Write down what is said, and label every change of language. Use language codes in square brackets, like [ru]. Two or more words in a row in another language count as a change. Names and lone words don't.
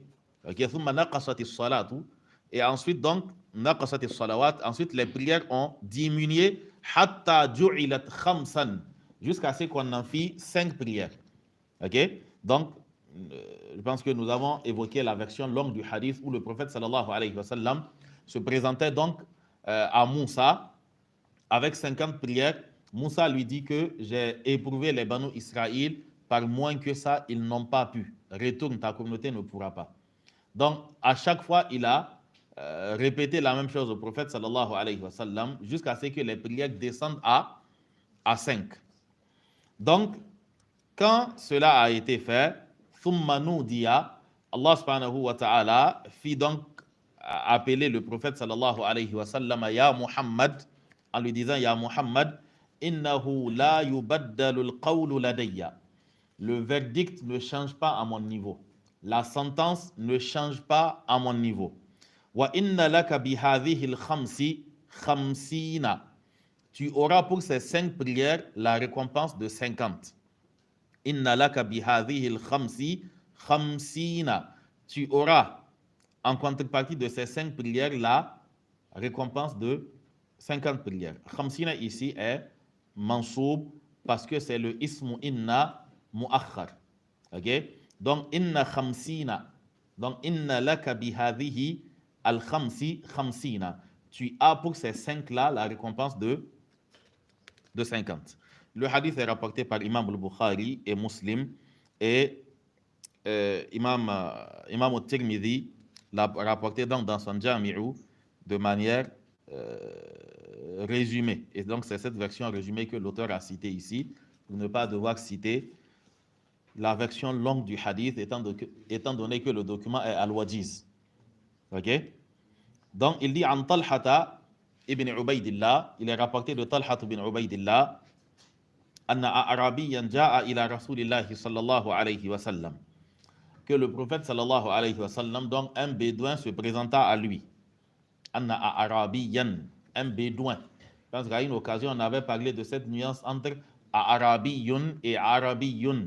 [fr] Ok, [ar] ثم نقصت الصلاة, [fr] et ensuite donc [ar] نقصت الصلوات, [fr] ensuite les prières ont diminué [ar] حتى جعلت خمسا, [fr] jusqu'à ce qu'on en fit 5 prières. Ok, donc je pense que nous avons évoqué la version longue du hadith où le prophète [ar] صلى الله عليه وسلم [fr] se présentait donc à Moussa avec 50 prières. Moussa lui dit que j'ai éprouvé les Banu Israël, par moins que ça, ils n'ont pas pu. Retourne, ta communauté ne pourra pas. Donc, à chaque fois, il a répété la même chose au prophète [ar] صلى الله عليه وسلم [fr] jusqu'à ce que les prières descendent à 5. Donc, quand cela a été fait, [ar] ثم نودي, [fr] Allah [ar] سبحانه وتعالى [fr] fit donc appeler le prophète [ar] صلى الله عليه وسلم يا محمد, [fr] en lui disant [ar] يا محمد إنه لا يبدل القول لدي. [fr] Le verdict ne change pas à mon niveau. La sentence ne change pas à mon niveau. [ar] وإن لك بهذه الخمس خمسين. [fr] Tu auras pour ces 5 prières la récompense de 50. [ar] إن لك بهذه الخمس خمسين. [fr] Tu auras en contrepartie de ces 5 prières la récompense de 50 prières. Khamsina ici est mansoub parce que c'est le [ar] اسم إن مؤخر. [fr] Ok? [ar] Donc إن خمسين. Donc إن لك بهذه الخمس خمسين. [fr] Tu as pour ces 5 là la récompense de 50. Le hadith est rapporté par Imam al-Bukhari et Muslim, et Imam al-Tirmidhi l'a rapporté donc dans son Jami'u de manière résumée. Et donc c'est cette version résumée que l'auteur a citée ici, pour ne pas devoir citer la version longue du hadith, étant donné que le document est al-Wajiz. Ok? Donc il dit en Talhata ibn Ubaydillah, il est rapporté de Talhata ibn Ubaydillah, [ar] أن أعرابيا جاء إلى رسول الله صلى الله عليه وسلم, [fr] que le prophète [ar] صلى الله عليه وسلم, [fr] donc un bédouin, se présenta à lui. [ar] أن أعرابيا, [fr] un bédouin. Je pense qu'à une occasion, on avait parlé de cette nuance entre a'rabiyun et arabiyun.